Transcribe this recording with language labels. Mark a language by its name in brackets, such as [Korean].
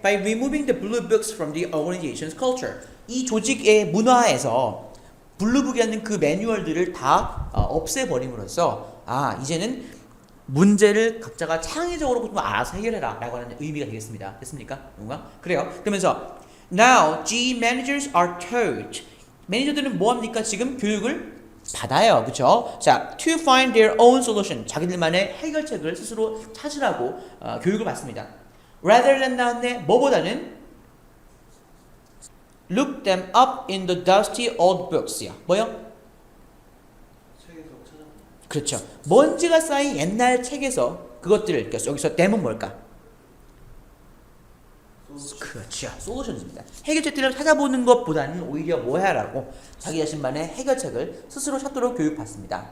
[English] By removing the blue books from the organization's culture. [Korean] 이 조직의 문화에서 블루북이라는 그 매뉴얼들을 다 없애버림으로써 이제는 문제를 각자가 창의적으로 좀 알아서 해결해라 라고 하는 의미가 되겠습니다. 됐습니까? 뭔가? 그래요. 그러면서 [English] Now G managers are taught. [Korean] 매니저들은 뭐합니까? 지금 교육을 받아요. 그쵸? [English] 자, to find their own solution. [Korean] 자기들만의 해결책을 스스로 찾으라고 교육을 받습니다. [English] Rather than [Korean] 나왔네. 뭐보다는 [English] look them up in the dusty old books야. [Korean] 뭐요? 그렇죠. 먼지가 쌓인 옛날 책에서 그것들 여기서 them은 뭘까? 그렇죠. 솔루션입니다. 해결책들을 찾아보는 것보다는 오히려 뭐 해라고 자기 자신만의 해결책을 스스로 찾도록 교육받습니다.